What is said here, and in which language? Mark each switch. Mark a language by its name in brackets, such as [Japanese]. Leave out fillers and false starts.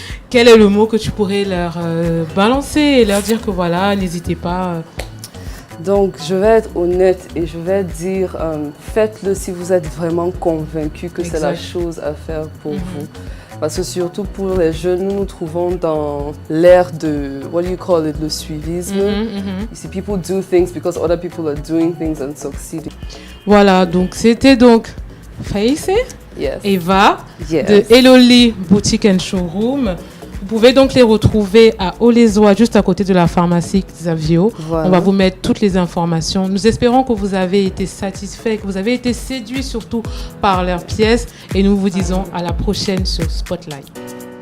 [French] Quel est le mot que tu pourrais leur balancer et leur dire que voilà, n'hésitez pas. Donc, je vais être honnête et je vais dire, faites-le si vous êtes vraiment convaincu que c'est la chose à faire pour vous. Parce que surtout pour les jeunes, nous nous trouvons dans l'ère de, [English] what do you call it, [French] le suivisme. [English] You see, people do things because other people are doing things and succeeding. [French] Voilà, donc c'était donc Faïsé, [English] Yes. [French] Eva, [English] Yes. [French] de Eloli Boutique and Showroom. Vous pouvez donc les retrouver à Olezoa, juste à côté de la pharmacie Xavio. Voilà. On va vous mettre toutes les informations. Nous espérons que vous avez été satisfaits, que vous avez été séduits surtout par leurs pièces. Et nous vous disons à la prochaine sur Spotlight.